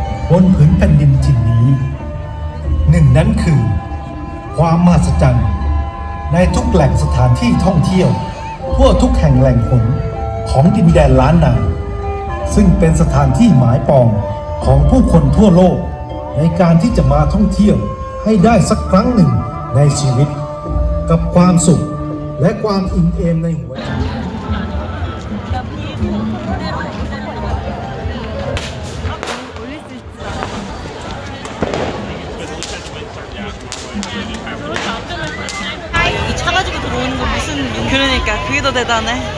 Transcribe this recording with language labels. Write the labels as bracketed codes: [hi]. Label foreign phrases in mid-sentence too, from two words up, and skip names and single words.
[th] บนผืนแผ่นดินถิ่นนี้หนึ่งนั้นคือความมหัศจรรย์ในทุกแหล่งสถานที่ท่องเที่ยวทั่วทุกแห่งแหล่งหนของดินแดนล้านนาซึ่งเป็นสถานที่หมายปองของผู้คนทั่วโลกในการที่จะมาท่องเที่ยวให้ได้สักครั้งหนึ่งในชีวิตกับความสุขและความอิ่มเอมในหัวใจ [ko] 이 차 가지고 들어오는 거 무슨 그러니까 그게 더 대단해.